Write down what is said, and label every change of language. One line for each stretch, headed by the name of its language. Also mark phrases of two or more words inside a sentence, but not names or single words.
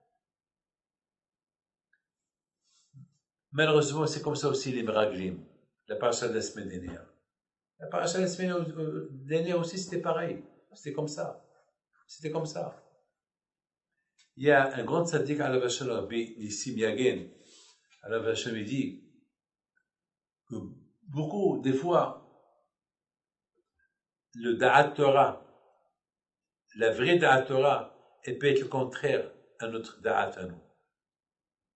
French: Malheureusement, c'est comme ça aussi les Meraglim. La paracha de la semaine dernière. La paracha de la semaine dernière aussi, c'était pareil. C'était comme ça. C'était comme ça. Il y a un grand
Hebrew: צדיק עליו השלום,
French: Nissim Yagen,
Hebrew: עליו השלום,
French: il dit que beaucoup, des fois, le
Hebrew: דעת תורה,
French: la vraie
Hebrew: דעת תורה,
French: elle peut être le contraire à notre Da'at à nous.